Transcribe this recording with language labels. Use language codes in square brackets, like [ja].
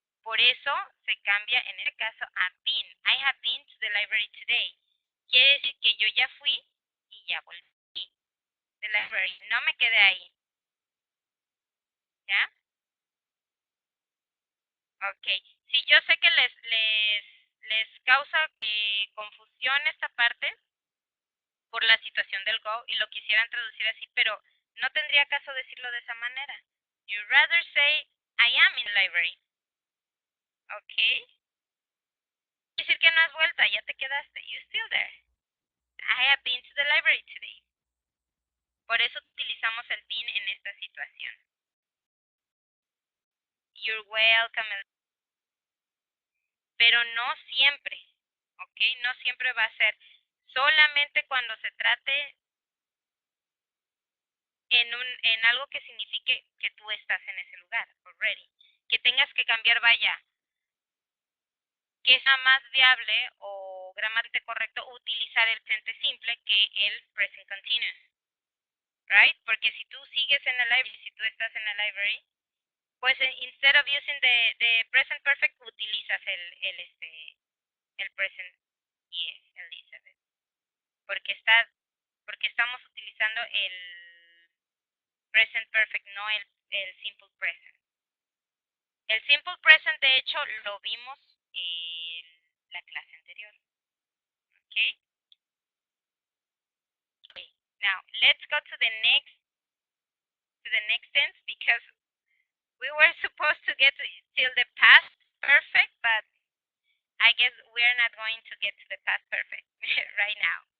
[es] Por eso se cambia en el caso a been. [en] I have been to the library today. [es] Quiere decir que yo ya fui y ya volví. [en] The library. [es] No me quedé ahí. ¿Ya? [en] Ok. [es] Sí, yo sé que les causa confusión esta parte por la situación del go y lo quisieran traducir así, pero no tendría caso decirlo de esa manera. [en] You rather say I am in the library. Ok. [es] Quiere decir que no has vuelto, ya te quedaste. [en] You're still there. I have been to the library today. [es] Por eso utilizamos el been en esta situación. [en] You're welcome. [es] Pero no siempre. Ok. No siempre va a ser. Solamente cuando se trate en algo que signifique que tú estás en ese lugar, already. Que tengas que cambiar, vaya, que es más viable o gramáticamente correcto utilizar el presente simple que el present continuous, right? Porque si tú sigues en la library, si tú estás en la library, pues [en] instead of using the present perfect [es] utilizas el present yes, Elizabeth, porque estamos utilizando el present perfect, no el simple present. El simple present, de hecho, lo vimos en la clase anterior. [en] Okay. Now let's go to the next tense because we were supposed to get till the past perfect, but I guess we're not going to get to the past perfect right now.